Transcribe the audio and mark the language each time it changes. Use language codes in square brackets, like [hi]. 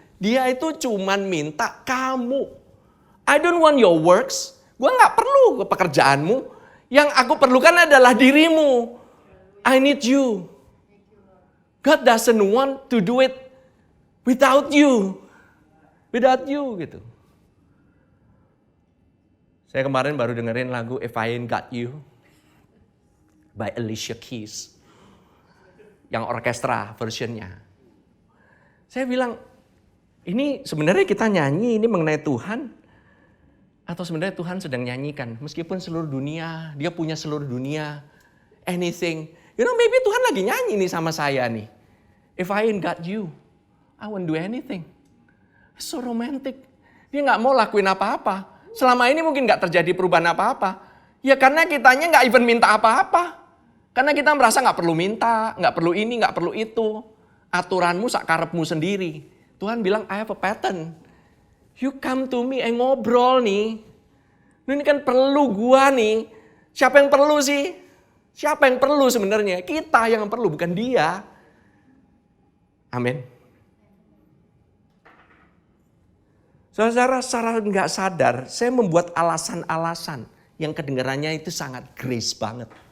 [id] Dia itu cuman minta kamu. [en] I don't want your works. [id] Gue gak perlu pekerjaanmu. Yang aku perlukan adalah dirimu. [en] I need you. God doesn't want to do it without you. Without you gitu. [id] Saya kemarin baru dengerin lagu If I Ain't Got You by Alicia Keys. Yang orkestra versionnya. Saya bilang, ini sebenarnya kita nyanyi ini mengenai Tuhan. Atau sebenarnya Tuhan sedang nyanyikan. Meskipun seluruh dunia, dia punya seluruh dunia. Anything. Maybe Tuhan lagi nyanyi nih sama saya nih. [en] If I ain't got you, I won't do anything. So romantic. [id] Dia gak mau lakuin apa-apa. Selama ini mungkin gak terjadi perubahan apa-apa. Ya karena kitanya gak [en] even [id] minta apa-apa. Karena kita merasa gak perlu minta, gak perlu ini, gak perlu itu. Aturanmu sakarepmu sendiri. Tuhan bilang, [en] I have a pattern. You come to me, [id] ngobrol nih. Ini kan perlu gua nih. Siapa yang perlu sih? Siapa yang perlu sebenarnya? Kita yang perlu, bukan dia. Amin. Saudara, secara nggak sadar, saya membuat alasan-alasan yang kedengarannya itu sangat grace banget.